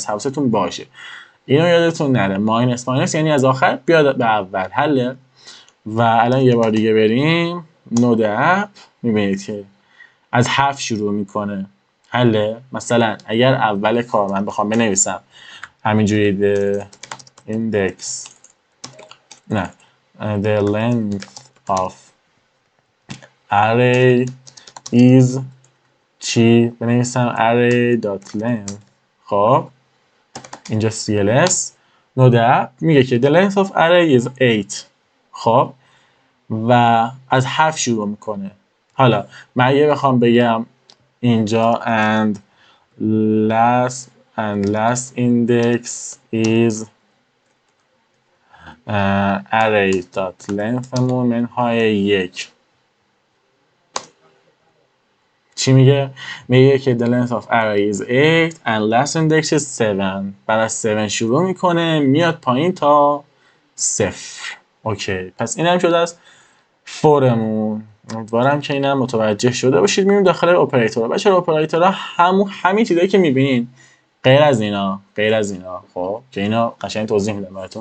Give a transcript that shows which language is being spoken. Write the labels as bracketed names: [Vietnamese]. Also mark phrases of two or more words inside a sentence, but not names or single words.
[Persian] حواستون باشه اینو یادتون نره. [English] minus minus [Persian] یعنی از آخر بیاد به اول. حله. و الان یه بار دیگه بریم [English] node app, [Persian] میبینید که از 7 شروع میکنه. حله. مثلا اگر اول کار من بخوام بنویسم همینجوری [English] the index [Persian] نه [English] the length of array is [Persian] چی؟ بنویسم array.length. خب اینجا cls [English] node app [Persian] میگه که [English] the length of array is 8. [Persian] خب و از 7 شروع میکنه. حالا من یه بخوام بگم اینجا [English] and last index is array.length [Persian] مون منهای 1. چی میگه؟ میگه که [English] the length of array is 8 and last index is 7. [Persian] بعد از 7 شروع میکنه میاد پایین تا 0. اوکی، پس این هم شده از فورمون. امیدوارم که اینم متوجه شده باشید. میریم داخل اپراتورها. بچه‌ها اپراتورها همین چیزایی که میبینین غیر از اینا خب که اینا قشنگ توضیح میدم براتون.